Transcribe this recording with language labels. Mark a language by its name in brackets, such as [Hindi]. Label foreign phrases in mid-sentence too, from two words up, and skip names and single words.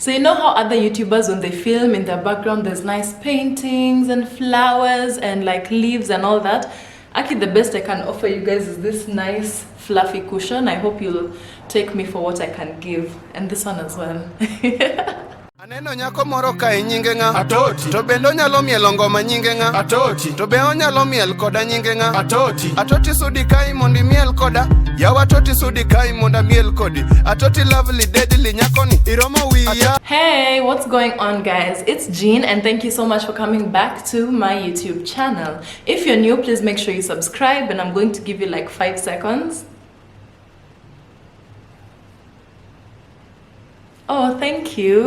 [English] So you know how other YouTubers, when they film, in their background there's nice paintings and flowers and like leaves and all that? Actually, the best I can offer you guys is this nice fluffy cushion. I hope you'll take me for what I can give, and this one as well. [Luo (Kenya and Tanzania)] Aneno nyako moro kae nyinge nga Atoti. To bendo nyalo mielo ngoma nyinge nga Atoti. To be onyalo miel koda nyinge nga Atoti. Atoti sudi kai mondi miel koda. Yawa Atoti sudi kai monda miel kodi. Atoti [English] lovely deadly [Luo (Kenya and Tanzania)] nyakoni iromo wiya. [English] Hey, what's going on guys? It's Jean and thank you so much for coming back to my YouTube channel. If you're new, please make sure you subscribe, and I'm going to give you like 5 seconds. Oh, thank you.